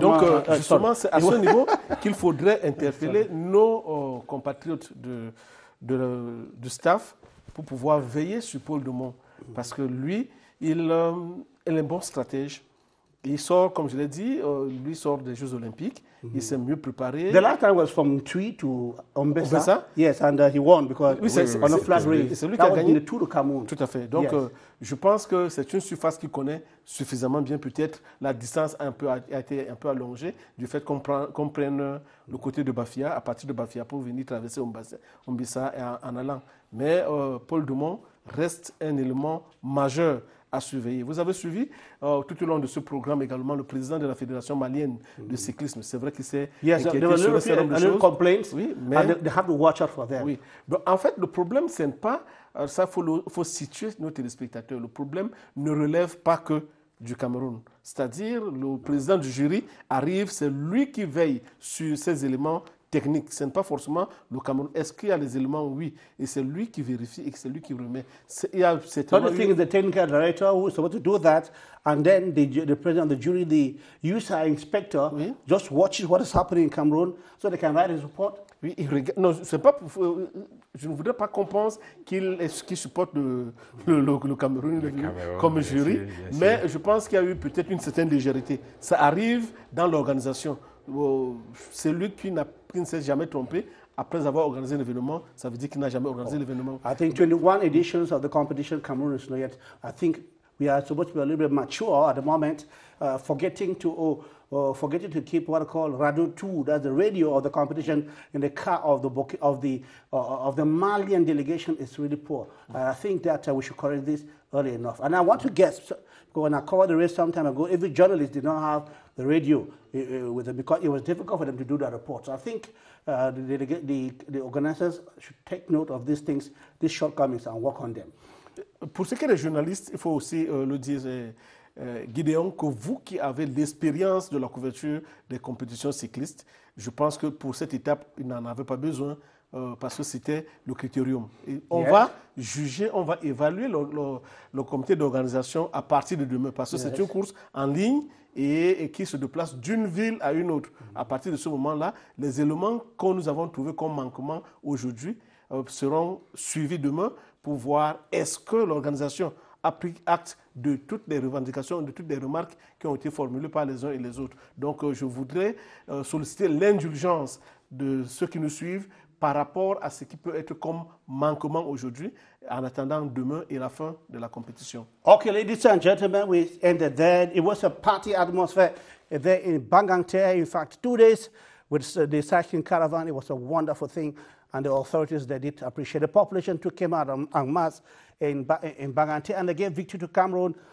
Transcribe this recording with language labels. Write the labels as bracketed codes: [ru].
[fr] Donc, justement, c'est à ce niveau qu'il faudrait interpeller nos compatriotes du staff pour pouvoir veiller sur Paul Dumont. Parce que lui, il est un bon stratège. Il sort, comme je l'ai dit, lui sort des Jeux Olympiques. Il s'est mieux préparé. [en] The last time was from Tui to Ombessa. Yes, and he won because on a flat race. [fr] C'est lui qui a gagné [en] the Tour de Cameroun. [fr] Tout à fait. Donc, je pense que c'est une surface qu'il connaît suffisamment bien. Peut-être la distance a été un peu allongée du fait qu'on prenne le côté de Bafia, à partir de Bafia, pour venir traverser Ombessa en allant. Mais Paul Dumont reste un élément majeur à surveiller. Vous avez suivi tout au long de ce programme également le président de la Fédération malienne de cyclisme. C'est vrai qu'il s'est inquiété sur un certain nombre de choses. Oui, mais [en] they have to watch out for them. [fr] Oui. Donc, en fait, le problème, c'est pas ça. Faut situer nos téléspectateurs. Le problème ne relève pas que du Cameroun. C'est-à-dire, le président du jury arrive, c'est lui qui veille sur ces éléments technique. Ce n'est pas forcément le Cameroun. Est-ce qu'il y a les éléments? Oui. Et c'est lui qui vérifie et c'est lui qui remet. Il y a [en] the thing is the technical director who is supposed to do that, and then the president of the jury, the user inspector, just watches what is happening in Cameroon so they can write his report. [fr] Oui, il regarde. Non, c'est pas. Je ne voudrais pas qu'on pense qu'il supporte le Cameroun comme jury, mais je pense qu'il y a eu peut-être une certaine légèreté. Ça arrive dans l'organisation. C'est lui qui ne s'est jamais trompé. Après avoir organisé l'événement, ça veut dire qu'il n'a jamais organisé l'événement. [en] I think 21 editions of the competition, Cameroon is not yet. I think we are supposed to be a little bit mature at the moment, forgetting to forgetting to keep what I call Radio 2, that's the radio of the competition, in the car of the Malian delegation is really poor. I think that we should correct this early enough. And I want to guess, when I covered the race some time ago, every journalist did not have the radio with them because it was difficult for them to do that report. So I think the organizers should take note of these things, these shortcomings, and work on them. [fr] Pour ce qui est des journalistes, il faut aussi le dire, Gideon, que vous qui avez l'expérience de la couverture des compétitions cyclistes, je pense que pour cette étape, il n'en avait pas besoin parce que c'était le critérium. Et on va juger, on va évaluer le comité d'organisation à partir de demain parce que c'est une course en ligne et qui se déplace d'une ville à une autre. À partir de ce moment-là, les éléments que nous avons trouvés comme manquement aujourd'hui seront suivis demain pour voir est-ce que l'organisation a pris acte de toutes les revendications, de toutes les remarques qui ont été formulées par les uns et les autres. Donc je voudrais solliciter l'indulgence de ceux qui nous suivent par rapport à ce qui peut être comme manquement aujourd'hui, en attendant demain et la fin de la compétition. [en] Okay, ladies and gentlemen, we ended there. It was a party atmosphere there in Banganté. In fact, 2 days with the cycling caravan. It was a wonderful thing, and the authorities, they did appreciate. The population too came out en masse in Banganté, and they gave victory to Cameroon.